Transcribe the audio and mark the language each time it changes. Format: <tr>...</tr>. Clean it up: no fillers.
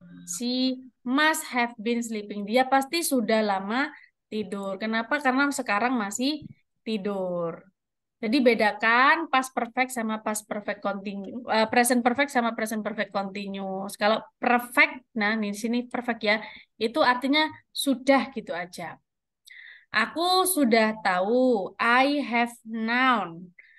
<en>She must have been sleeping.</en> <id>Dia pasti sudah lama tidur. Kenapa? Karena sekarang masih tidur. Jadi bedakan past perfect sama past perfect continuous, present perfect sama present perfect continuous. Kalau perfect, nah di sini perfect ya, itu artinya sudah gitu aja. Aku sudah tahu,</id> <en>I have known.</en>